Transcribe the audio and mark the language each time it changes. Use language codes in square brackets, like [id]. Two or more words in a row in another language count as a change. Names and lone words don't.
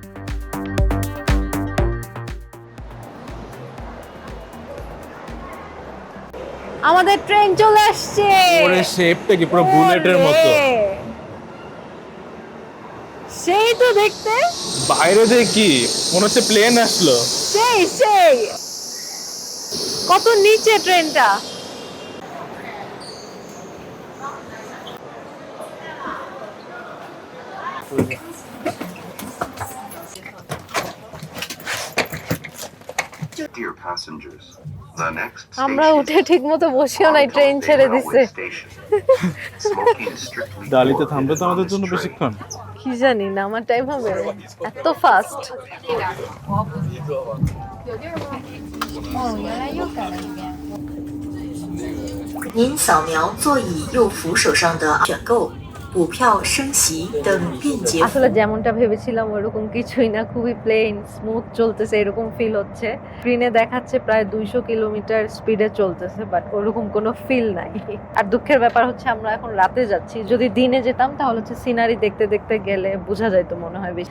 [bn] আমাদের ট্রেন চলে আসছে। ওরে শেপটা কি পুরো বুলেটের মতো। ওরে, সেই তো দেখতে, বাইরে দিয়ে কি মনে হচ্ছে প্লেন আসলো। সেই সেই কত নিচে ট্রেনটা। [en] Dear passengers, the next [bn] আমরা [en] station [bn] উঠে ঠিক মতো বসিও নাই, [en] is [bn] ট্রেন [en] Hongdae [bn] ছেড়ে [en] Railway [bn] দিচ্ছে। [en] Station. Smoking is strictly [bn] ডালিতে থামবে [en] forbidden [bn] তো [en] on [bn] আমাদের [en] this [bn] জন্য [en] train. [bn] বেশিক্ষণ। কি জানি না, আমার টাইম হবে এত ফাস্ট। [zh] 您扫描座椅右扶手上的选购、补票升席等便捷 [bn] আসলে যেমনটা ভেবেছিলাম ওরকম কিছুই না, খুবই [en] plain smooth [bn] চলতেছে এরকম ফিল হচ্ছে। স্ক্রিনে দেখাচ্ছে প্রায় 200 কিলোমিটার স্পিডে চলতেছে, বাট ওরকম কোনো ফিল নাই। আর দুঃখের ব্যাপার হচ্ছে আমরা এখন রাতে যাচ্ছি, যদি দিনে যেতাম তাহলে হচ্ছে সিনারি দেখতে দেখতে গেলে বোঝা যাইতো মনে হয় বেশি।